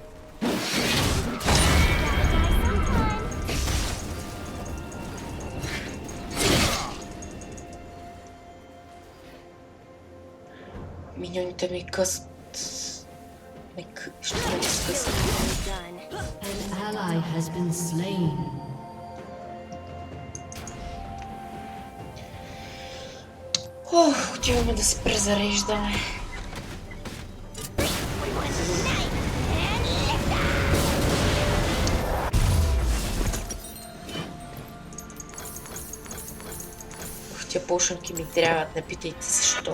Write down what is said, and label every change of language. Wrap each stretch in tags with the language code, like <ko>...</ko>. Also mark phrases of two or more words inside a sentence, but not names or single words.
<bg>Миньоните ми късат. Ще ме скъсат.</bg> <en>An ally has been slain.</en> <bg>Ох, отиваме да се презареждаме. Ох, тия пушенки ми трябват, не питайте защо.</bg>